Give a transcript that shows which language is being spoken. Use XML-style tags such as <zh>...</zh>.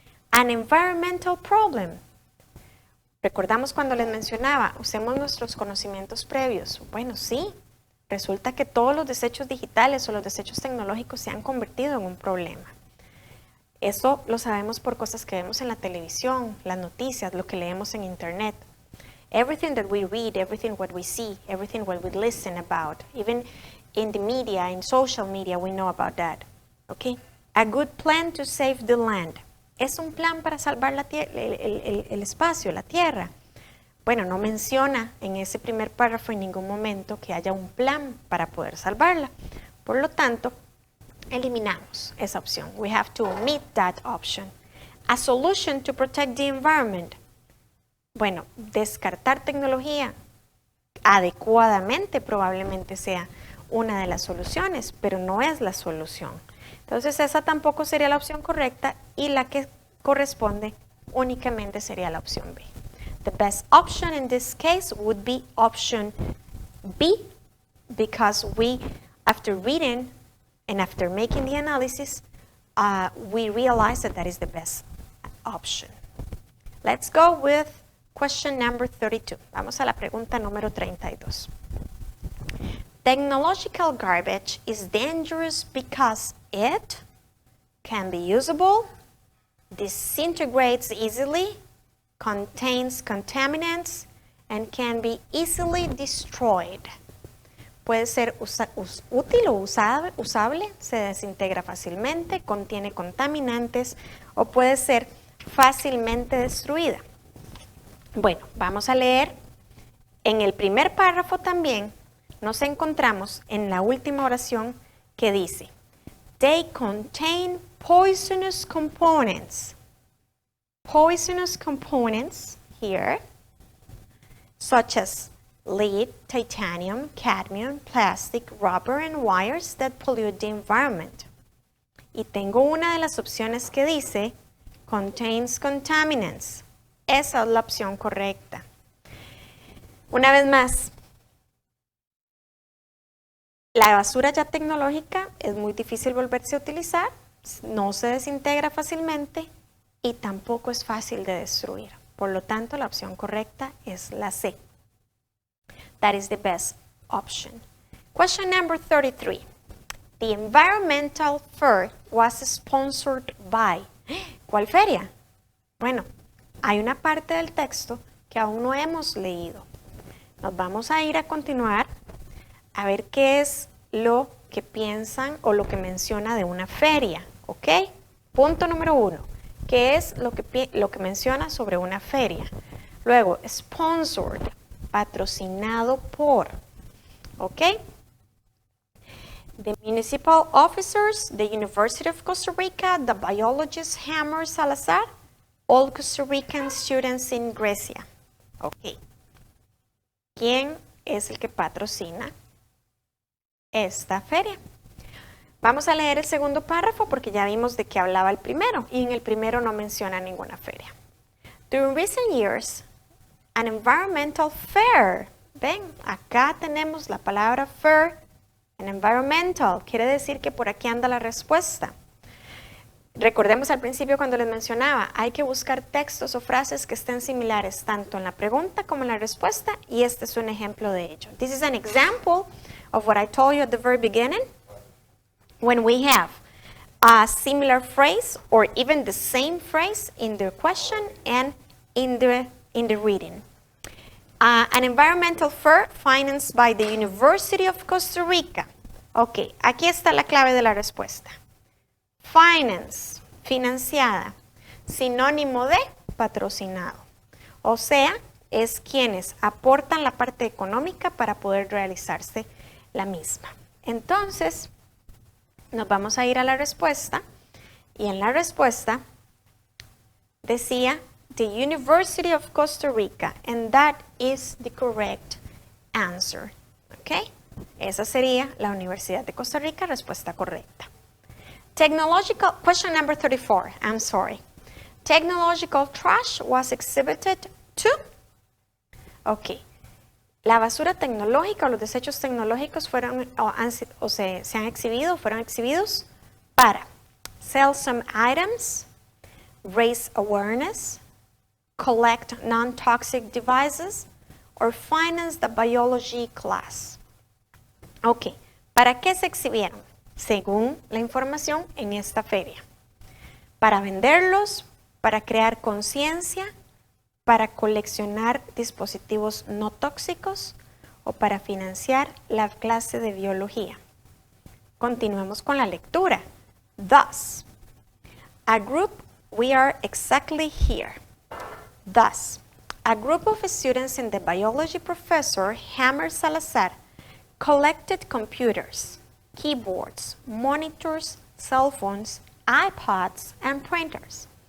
<en>An environmental problem.</en> <es>Recordamos cuando les mencionaba, usemos nuestros conocimientos previos. Bueno, sí, resulta que todos los desechos digitales o los desechos tecnológicos se han convertido en un problema. Eso lo sabemos por cosas que vemos en la televisión, las noticias, lo que leemos en internet.</es> <en>Everything that we read, everything what we see, everything what we listen about, even in the media, in social media, we know about that. Okay? A good plan to save the land.</en> <es>¿Es un plan para salvar el espacio, la tierra? Bueno, no menciona en ese primer párrafo en ningún momento que haya un plan para poder salvarla. Por lo tanto, eliminamos esa opción.</es> <en>We have to omit that option. A solution to protect the environment.</en> <es>Bueno, descartar tecnología adecuadamente probablemente sea una de las soluciones, pero no es la solución. Entonces esa tampoco sería la opción correcta y la que corresponde únicamente sería la opción B.</es> <en>The best option in this case would be option B, because we, after reading and after making the analysis, we realize that that is the best option. Let's go with question number 32.</en> <es>Vamos a la pregunta número 32.</es> <en>Technological garbage is dangerous because it can be usable, disintegrates easily, contains contaminants, and can be easily destroyed.</en> <es>Puede ser útil o usable, se desintegra fácilmente, contiene contaminantes o puede ser fácilmente destruida. Bueno, vamos a leer en el primer párrafo también. Nos encontramos en la última oración que dice,</es> <en>They contain poisonous components. Poisonous components here, such as lead, titanium, cadmium, plastic, rubber, and wires that pollute the environment.</en> <es>Y tengo una de las opciones que dice</es> <en>contains contaminants.</en> <es>Esa es la opción correcta. Una vez más, la basura ya tecnológica es muy difícil volverse a utilizar, no se desintegra fácilmente y tampoco es fácil de destruir. Por lo tanto, la opción correcta es la C.</es> <en>That is the best option. Question number 33. The environmental fair was sponsored by.</en> <es>¿Cuál feria? Bueno, hay una parte del texto que aún no hemos leído. Nos vamos a ir a continuar a ver qué es lo que piensan o lo que menciona de una feria, ¿ok? Punto número 1. ¿Qué es lo que menciona sobre una feria? Luego, sponsored, patrocinado por, ¿ok?</es> <en>The municipal officers, the University of Costa Rica, the biologist Yesenia Salazar, all Costa Rican students in Grecia. Ok.</en> <es>¿Quién es el que patrocina esta feria? Vamos a leer el segundo párrafo porque ya vimos de qué hablaba el primero y en el primero no menciona ninguna feria.</es> <en>During recent years, an environmental fair.</en> <es>Ven, acá tenemos la palabra fair, an environmental. Quiere decir que por aquí anda la respuesta. Recordemos al principio cuando les mencionaba, hay que buscar textos o frases que estén similares tanto en la pregunta como en la respuesta y este es un ejemplo de ello.</es> <en>This is an example of what I told you at the very beginning. When we have a similar phrase or even the same phrase in the question and in the reading. An environmental fair financed by the University of Costa Rica.</en> <es>Ok, aquí está la clave de la respuesta. Finance, financiada, sinónimo de patrocinado. O sea, es quienes aportan la parte económica para poder realizarse la misma. Entonces, nos vamos a ir a la respuesta y en la respuesta decía</es> <en>the University of Costa Rica and that is the correct answer.</en> <es>¿Ok? Esa sería la Universidad de Costa Rica, respuesta correcta.</es> <en>Question number 34, I'm sorry. Technological trash was exhibited to.</en> <es>Ok. La basura tecnológica o los desechos tecnológicos fueron se han exhibido, fueron exhibidos para</es> <en>sell some items, raise awareness, collect non-toxic devices, or finance the biology class.</en> <es>Ok, ¿para qué se exhibieron? Según la información en esta feria. Para venderlos, para crear conciencia, para coleccionar dispositivos no tóxicos o para financiar la clase de biología. Continuemos con la lectura.</es> <en>Thus, a group, we are exactly here. Thus, a group of students and the biology professor, Yesenia Salazar, collected computers, keyboards, monitors, cell phones, iPods, and printers.</en>